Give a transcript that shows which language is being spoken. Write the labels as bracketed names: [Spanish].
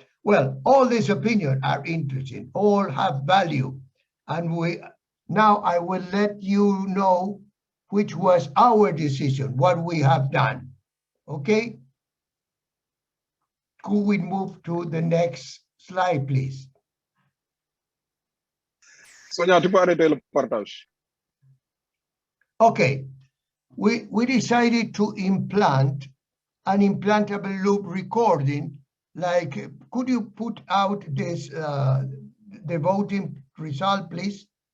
[English] Well, all these opinions are interesting, all have value. And now I will let you know which was our decision, what we have done. Okay? Could we move to the next slide, please? [French] Sonia, tu peux arrêter le partage. [English] Okay, we decided to implant an implantable loop recording. Like, could you put out this the voting result, please?